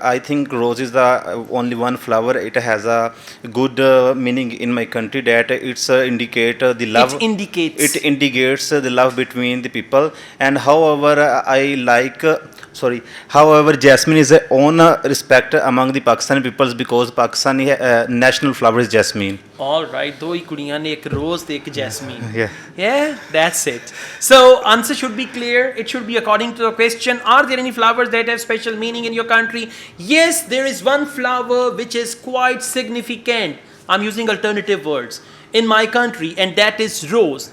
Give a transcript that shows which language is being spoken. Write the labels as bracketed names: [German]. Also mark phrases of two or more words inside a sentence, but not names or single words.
[English] I think rose is the only one flower. It has a good meaning in my country that it's indicate the love. It indicates the love between the people. And however, However, jasmine is a own respect among the Pakistani peoples because Pakistani national flower is jasmine. All right, [Punjabi] ਦੋ ਹੀ ਕੁੜੀਆਂ ਨੇ ਇੱਕ rose ਤੇ ਇੱਕ jasmine. [English] Yeah, that's it. So answer should be clear. It should be according to the question. Are there any flowers that have special meaning in your country? Yes, there is one flower which is quite significant. I'm using alternative words in my country, and that is rose.